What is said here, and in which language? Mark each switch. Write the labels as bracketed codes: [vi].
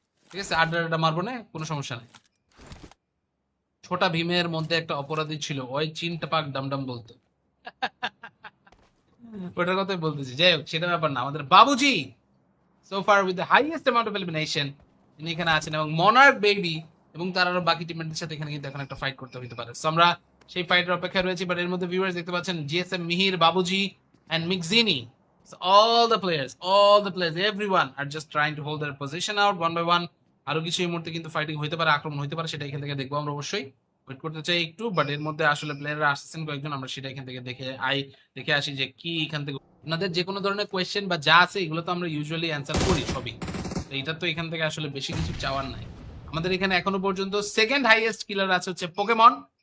[bn] ঠিক আছে, আড্ডা আড্ডা মারবো না, কোনো সমস্যা নেই। ছোটা ভীমের মধ্যে একটা অপরাধী ছিল, ওই চিনটা পাক ডামডাম বলতো। ওটার কথাই বলতেছি, যাই হোক সেটা ব্যাপার না। আমাদের বাবুজি [en] so far with the highest amount of elimination [bn] তিনি এখানে আছেন, এবং মনার্ক বেবি এবং তার আরো বাকি টিমমেটদের সাথে এখানে কিন্তু এখন একটা ফাইট করতে হতে পারে। সো আমরা সেই ফাইটের অপেক্ষায় রয়েছি। বাট এর মধ্যে ভিউয়ার্স দেখতে পাচ্ছেন GSM Mihir, বাবুজি and মিক্সিনি, [en] all the players everyone are just trying to hold their position out one by one. [bn] আরো কিছু এই মুহূর্তে কিন্তু ফাইটিং হইতে পারে, আক্রমণ হইতে পারে, সেটা এখান থেকে দেখবো আমরা অবশ্যই। ওয়েট করতে চাই একটু, বাট এর মধ্যে আসলে প্লেয়াররা আসছেন কয়েকজন, আমরা সেটা এখান থেকে দেখে আসি যে কি এখান থেকে আপনাদের যে কোনো ধরনের কোয়েশ্চেন বা যা আছে এগুলো তো আমরা ইউজুয়ালি অ্যান্সার করি সবই। তো এটা তো এখান থেকে আসলে বেশি কিছু চাওয়ার নাই। আমাদের এখানে এখনো পর্যন্ত সেকেন্ড হাইয়েস্ট কিলার আছে হচ্ছে পোকেমন।